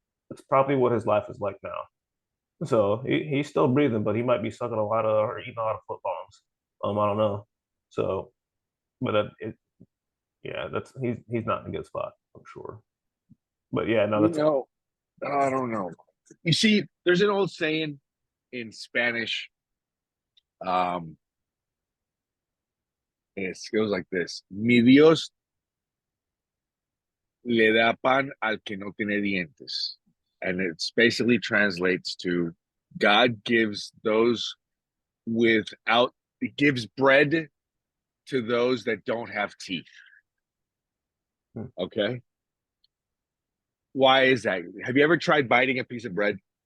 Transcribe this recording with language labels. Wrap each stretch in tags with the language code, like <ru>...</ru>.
<en>That's probably what his life is like now. So he's still breathing, but he might be sucking a lot of or eating a lot of foot bombs. I don't know. So, but yeah, that's he's not in a good spot, I'm sure. But yeah, no, you that's know, I don't know. You see, there's an old saying in Spanish. Um, it goes like this:</en> <es>Mi Dios le da pan al que no tiene dientes.</es> <en>And it basically translates to God gives those without, gives bread to those that don't have teeth. Okay. Why is that? Have you ever tried biting a piece of bread?</en>